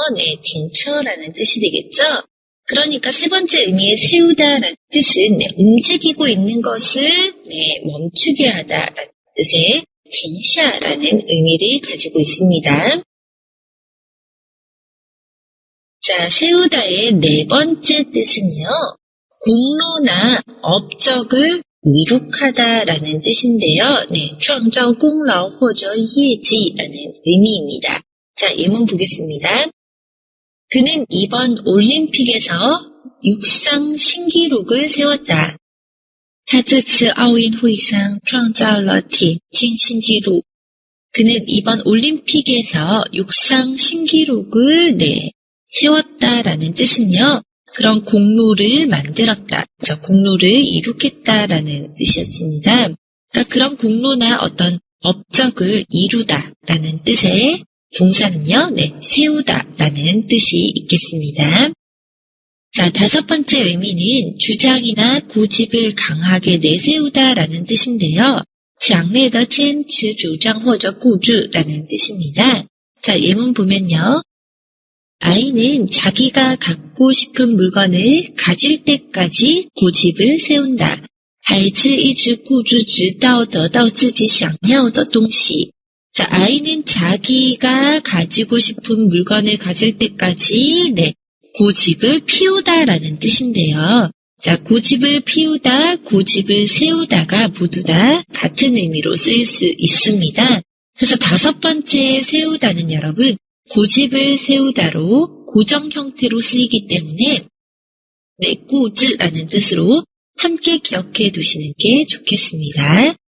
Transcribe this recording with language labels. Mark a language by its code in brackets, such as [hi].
[ko] 네, 딩처라는 뜻이 되겠죠. 그러니까 세 번째 의미의 세우다라는 뜻은 네, 움직이고 있는 것을 네, 멈추게 하다라는 뜻의 딩샤라는 의미를 가지고 있습니다. 자, 세우다의 네 번째 뜻은요. 공로나 업적을 이룩하다라는 뜻인데요. 네, [zh] 创造功劳或者业绩 [ko] 라는 의미입니다. 자, 예문 보겠습니다. 그는 이번 올림픽에서 육상 신기록을 세웠다. [zh] 他这次奥运会上创造了铁镜新纪录. [ko] 그는 이번 올림픽에서 육상 신기록을 네, 세웠다라는 뜻은요. 그런 공로를 만들었다. 공로를 이룩했다라는 뜻이었습니다. 그러니까 그런 공로나 어떤 업적을 이루다라는 뜻의 동사는요. 네, 세우다라는 뜻이 있겠습니다. 자, 다섯 번째 의미는 주장이나 고집을 강하게 내세우다라는 뜻인데요. [zh] 强烈的坚持主张或者固执 [ko] 라는 뜻입니다. 자, 예문 보면요. 아이는 자기가 갖고 싶은 물건을 가질 때까지 고집을 세운다. [zh] 孩子一直固执直到得到自己想要的东西. [ko] 자, 아이는 자기가 가지고 싶은 물건을 가질 때까지 네, 고집을 피우다라는 뜻인데요. 자, 고집을 피우다, 고집을 세우다가 모두 다 같은 의미로 쓰일 수 있습니다. 그래서 다섯 번째 세우다는 여러분, 고집을 세우다로 고정 형태로 쓰이기 때문에 네, 꾸즈라는 뜻으로 함께 기억해 두시는 게 좋겠습니다.